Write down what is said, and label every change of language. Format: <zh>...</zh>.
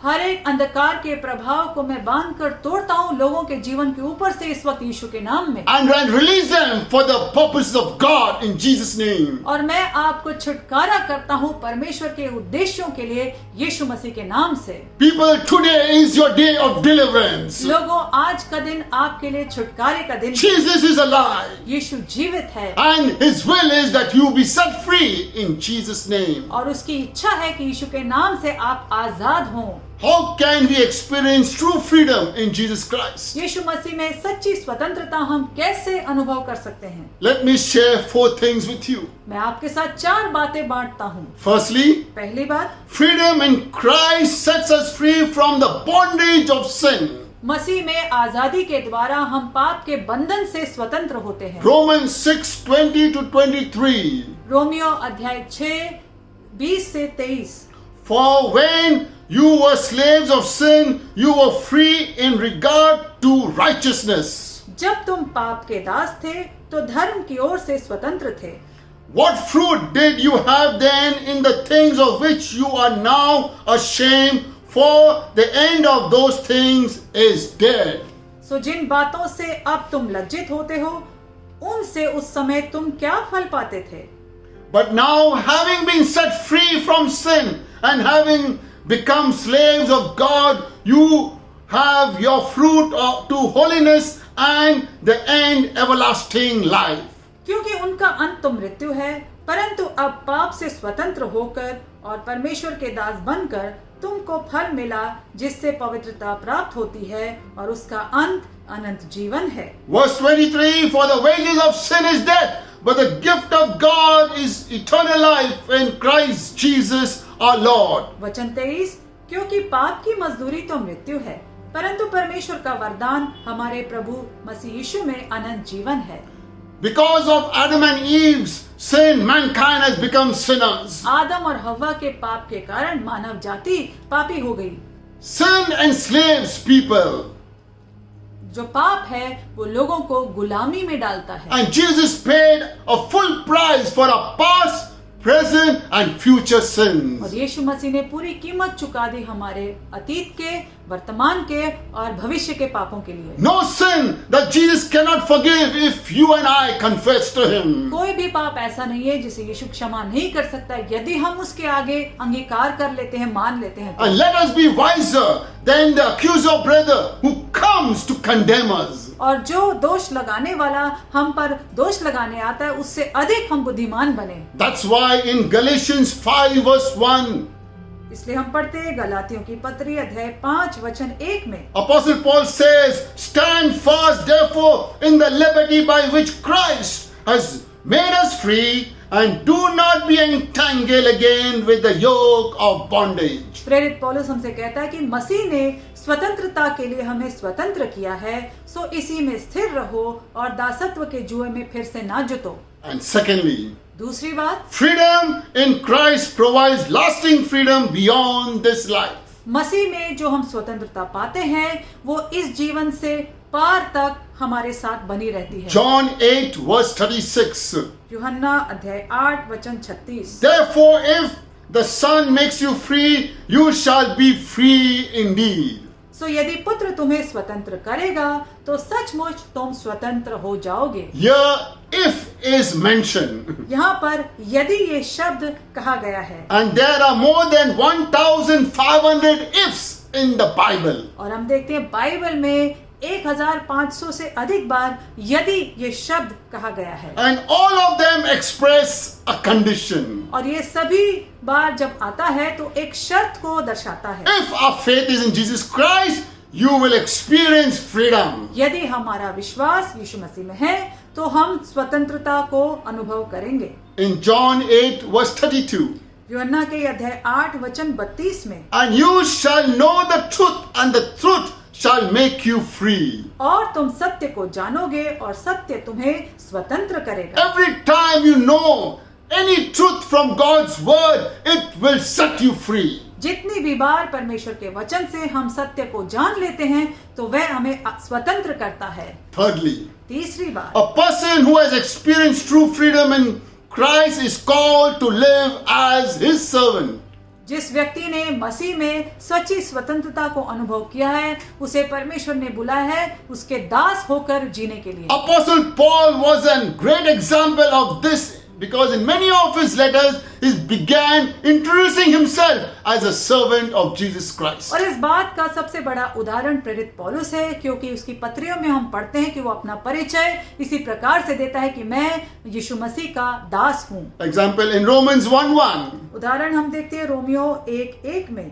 <hi>हर एक अंधकार के प्रभाव को मैं बांध कर तोड़ता हूँ लोगों के जीवन के ऊपर से इस वक्त यीशु के नाम में।</hi> <en>And release them for the purposes of God in Jesus' name.</en> <hi>और मैं आपको छुटकारा करता हूँ परमेश्वर के उद्देश्यों के लिए यीशु मसीह के नाम से।</hi> <en>People, today is your day of deliverance.</en> <hi>लोगों, आज का दिन आपके लिए छुटकारे का दिन।</hi> <en>Jesus is alive.</en> <hi>यीशु जीवित है</hi> <en>And his will is that you be set free in Jesus' name.</en> <hi>और उसकी इच्छा है कि यीशु के नाम से आप आजाद हों।</hi> <en>How can we experience true freedom in Jesus Christ?</en> <hi>यीशु मसीह में सच्ची स्वतंत्रता हम कैसे अनुभव कर सकते हैं?</hi> <en>Let me share 4 things with you.</en> <hi>मैं आपके साथ 4 बातें बांटता हूँ।</hi> <en>Firstly,</en> <hi>पहली बात,</hi> <en>freedom in Christ sets us free from the bondage of sin.</en> <hi>मसीह में आजादी के द्वारा हम पाप के बंधन से स्वतंत्र होते हैं।</hi> <en>Romans 6:20 to 23.</en> <hi>रोमियो अध्याय 6 20 से 23।</hi> <en>For when you were slaves of sin, you were free in regard to righteousness.</en> <hi>जब तुम पाप के दास थे तो धर्म की ओर से स्वतंत्र थे।</hi> <en>What fruit did you have then in the things of which you are now ashamed? For the end of those things is death.</en> <hi>सो जिन बातों से अब तुम लज्जित होते हो, उनसे उस समय तुम क्या फल पाते थे?</hi> <en>But now, having been set free from sin and having become slaves of God, you have your fruit to holiness and the end everlasting life.</en> <hi>क्योंकि उनका अंत तो मृत्यु है, परंतु अब पाप से स्वतंत्र होकर और परमेश्वर के दास बनकर तुमको फल मिला, जिससे पवित्रता प्राप्त होती है और उसका अंत अनंत जीवन है।</hi> <en>Verse 23, for the wages of sin is death, but the gift of God is eternal life in Christ Jesus our Lord.</en> <hi>वचन 23, क्योंकि पाप की मजदूरी तो मृत्यु है, परंतु परमेश्वर का वरदान हमारे प्रभु मसीह यीशु में अनंत जीवन है।</hi> <en>Because of Adam and Eve's sin, mankind has become sinners.</en> <hi>आदम और हव्वा के पाप के कारण मानव जाति पापी हो गई।</hi> <en>Sin enslaves people.</en> <hi>जो पाप है वो लोगों को गुलामी में डालता है।</hi> <en>And Jesus paid a full price for our past, present and future sins.</en> <hi>और यीशु मसीह ने पूरी कीमत चुका दी हमारे अतीत के, वर्तमान के और भविष्य के पापों के लिए।</hi> <en>No sin that Jesus cannot forgive if you and I confess to Him.</en> <hi>कोई भी पाप ऐसा नहीं है जिसे यीशु क्षमा नहीं कर सकता यदि हम उसके आगे अंगीकार कर लेते हैं, मान लेते हैं।</hi> <en>And let us be wiser than the accuser brother who comes to condemn us.</en> <hi>और जो दोष लगाने वाला हम पर दोष लगाने आता है, उससे अधिक हम बुद्धिमान बने।</hi> <en>That's why in Galatians 5 verse 1,</en> <hi>इसलिए हम पढ़ते हैं गलातियों की पत्री अध्याय 5 वचन 1 में,</hi> <en>Apostle Paul says, stand fast therefore in the liberty by which Christ has made us free, and do not be entangled again with the yoke of bondage.</en> <hi>प्रेरित पौलुस हमसे कहता है कि मसीह ने स्वतंत्रता के लिए हमें स्वतंत्र किया है, सो इसी में स्थिर रहो और दासत्व के जुए में फिर से ना जुटो।</hi> <en>And secondly,</en> <hi>दूसरी बात,</hi> <en>freedom in Christ provides lasting freedom beyond this life.</en> <hi>मसीह में जो हम स्वतंत्रता पाते हैं वो इस जीवन से पार तक हमारे साथ बनी रहती है।</hi> <en>John 8 verse 36.</en> <hi>यूहन्ना अध्याय 8 वचन 36।</hi> <en>Therefore, if the Son makes you free, you shall be free indeed.</en> <hi>सो यदि पुत्र तुम्हें स्वतंत्र करेगा तो सचमुच तुम स्वतंत्र हो जाओगे।</hi> <en>Here, if is mentioned.</en> <hi>यहाँ पर यदि ये शब्द कहा गया है,</hi> <en>And there are more than 1,500 ifs in the Bible.</en> <hi>और हम देखते हैं बाइबल में 1500 से अधिक बार यदि ये शब्द कहा गया है,</hi> <en>And all of them express a condition.</en> <hi>और ये सभी बार जब आता है तो एक शर्त को दर्शाता है।</hi> <en>If our faith is in Jesus Christ, you will experience freedom.</en> <hi>यदि हमारा विश्वास यीशु मसीह में है तो हम स्वतंत्रता को अनुभव करेंगे।</hi> <en>In John 8 verse 32.</en> <hi>यूहन्ना के अध्याय 8 वचन 32 में,</hi> <en>And you shall know the truth, and the truth shall make you free.</en> <hi>और तुम सत्य को जानोगे और सत्य तुम्हें स्वतंत्र करेगा।</hi> <en>Every time you know any truth from God's word, it will set you free.</en> <hi>जितनी भी बार परमेश्वर के वचन से हम सत्य को जान लेते हैं तो वह हमें स्वतंत्र करता है।</hi> <en>Thirdly,</en> <hi>तीसरी बात,</hi> <en>a person who has experienced true freedom in Christ is called to live as his servant.</en> <hi>जिस व्यक्ति ने मसीह में सच्ची स्वतंत्रता को अनुभव किया है, उसे परमेश्वर ने बुलाया है उसके दास होकर जीने के लिए।</hi> <en>Apostle Paul was a great example of this, because in many of his letters he began introducing himself as a servant of Jesus Christ.</en> <hi>और इस बात का सबसे बड़ा उदाहरण प्रेरित पौलुस है, क्योंकि उसकी पत्रियों में हम पढ़ते हैं कि वो अपना परिचय इसी प्रकार से देता है कि मैं यीशु मसीह का दास हूँ।</hi> <en>Example in Romans 1:1.</en> <hi>उदाहरण हम देखते हैं रोमियो 1:1 में,</hi>